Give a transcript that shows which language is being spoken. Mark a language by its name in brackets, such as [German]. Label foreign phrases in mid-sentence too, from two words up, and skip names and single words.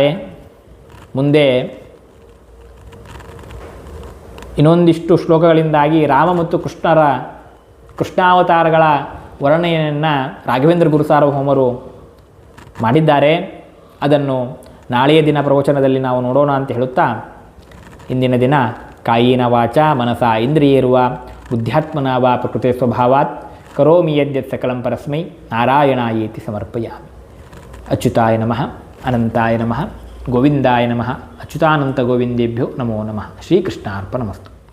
[Kannada] ಮುಂದೆ ಇನ್ನೊಂದಿಷ್ಟು ಶ್ಲೋಕಗಳಿಂದಾಗಿ ರಾಮ ಮತ್ತು ಕೃಷ್ಣಾವತಾರಗಳ ವರ್ಣನೆಯನ್ನು ರಾಘವೇಂದ್ರ ಗುರು ಸಾರ್ವಭೌಮರು ಮಾಡಿದ್ದಾರೆ. ಅದನ್ನು ನಾಳೆಯ ದಿನ ಪ್ರವಚನದಲ್ಲಿ ನಾವು ನೋಡೋಣ ಅಂತ ಹೇಳುತ್ತಾ ಇಂದಿನ ದಿನ [Sanskrit] ಕಾಯಿನ ವಾಚ ಮನಸ ಇಂದ್ರಿಯೇರುವ ಬುದ್ಧ್ಯಾತ್ಮನ ವಾ ಪ್ರಕೃತಿ ಸ್ವಭಾವಾತ್ ಕರೋಮಿ ಯದ್ಯತ್ ಸಕಲಂ ಪರಸ್ಮೈ ನಾರಾಯಣಾಯೇತಿ ಸಮರ್ಪಯಾಮಿ. ಅಚ್ಯುತಾಯ ನಮಃ, ಅನಂತಾಯ ನಮಃ, ಗೋವಿಂದಾಯ ನಮಃ. ಅಚ್ಯುತಾನಂತ ಗೋವಿಂದೇಭ್ಯೋ ನಮೋ ನಮಃ. ಶ್ರೀಕೃಷ್ಣಾರ್ಪಣಮಸ್ತು.